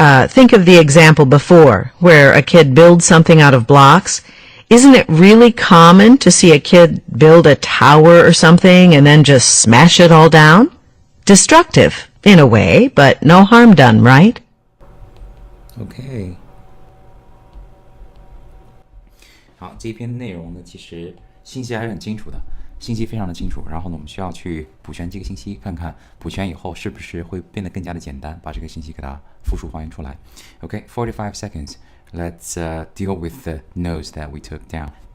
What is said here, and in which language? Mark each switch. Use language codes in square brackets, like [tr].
[en] Think of the example before, where a kid builds something out of blocks. Isn't it really common to see a kid build a tower or something and then just smash it all down? Destructive, in a way, but no harm done, right? [zh] OK， 好，这篇内容呢，其实信息还是很清楚的，信息非常的清楚。然后呢，我们需要去补全这个信息，看看补全以后是不是会变得更加的简单，把这个信息给它复述还原出来。 [en] OK，45 seconds. Let's deal with the notes that we took down.